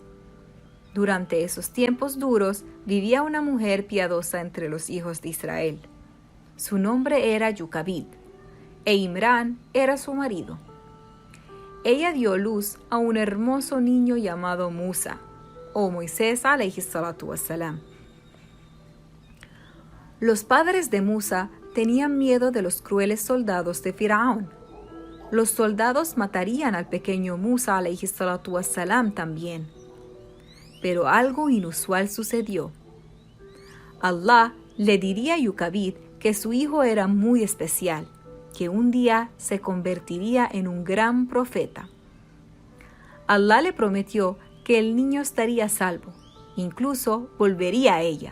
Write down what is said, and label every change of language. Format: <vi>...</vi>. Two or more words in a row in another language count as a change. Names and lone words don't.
<es>Durante esos tiempos duros vivía una mujer piadosa entre los hijos de Israel. Su nombre era Yucabid, e Imrán era su marido. Ella dio luz a un hermoso niño llamado Musa, o Moisés</es> <ar>عليه الصلاة والسلام.</ar> <es>Los padres de Musa tenían miedo de los crueles soldados de Faraón. Los soldados matarían al pequeño Musa</es> <ar>عليه الصلاة والسلام</ar> <es>también. Pero algo inusual sucedió. Allah le diría a Yucabid que su hijo era muy especial, que un día se convertiría en un gran profeta. Allah le prometió que el niño estaría a salvo, incluso volvería a ella.</es>